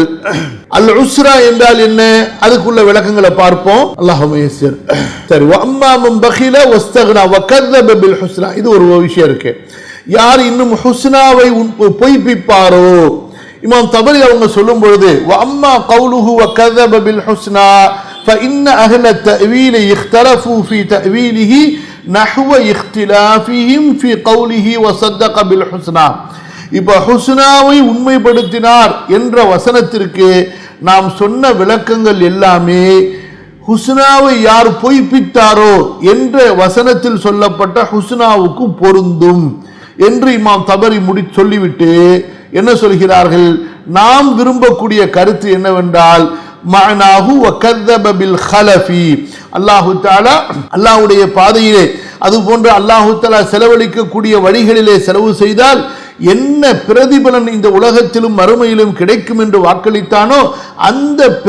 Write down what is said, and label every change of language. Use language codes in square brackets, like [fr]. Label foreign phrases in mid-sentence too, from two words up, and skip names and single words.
[ta] அல் உஸ்ரா என்றால் என்ன, அதுக்குள்ள விளக்கங்களை பார்ப்போம். [ar] اللهم يسر. சரி, وأما من بخل واستغنى وكذب بالحسنى, [ta] இது ஒரு விஷயம் இருக்கு. யார் இன்னும் ஹுஸ்னாவை பொய்ப்பிப்பாரோ, இமாம் தபரி அவங்க சொல்லும் பொழுது [ar] وأما قوله وكذب بالحسنى فإن أهل التأويل اختلفوا في تأويله نحو اختلافهم في قوله وصدق بالحسنى. [ta] இப்ப ஹுஸ்னாவை உண்மைப்படுத்தினார் என்ற வசனத்திற்கு நாம் சொன்ன விளக்கங்கள் எல்லாமே ஹுஸ்னாவை யார் பொய்ப்பித்தாரோ என்ற வசனத்தில் சொல்லப்பட்ட ஹுஸ்னாவுக்கு பொருந்தும் என்று இமாம் தபரி சொல்லிவிட்டு என்ன சொல்கிறார்கள், நாம் விரும்பக்கூடிய கருத்து என்னவென்றால் [ar] معناه وكذب بالخلف, [ta] அல்லாஹு தஆலா அல்லாஹ்வுடைய பாதையிலே அதுபோன்று அல்லாஹு தஆலா செலவழிக்கக்கூடிய வழிகளிலே செலவு செய்தால் என்ன பிரதிபலன் இந்த உலகத்திலும் மறுமையிலும் கிடைக்கும் என்று வாக்களித்தானோ அந்த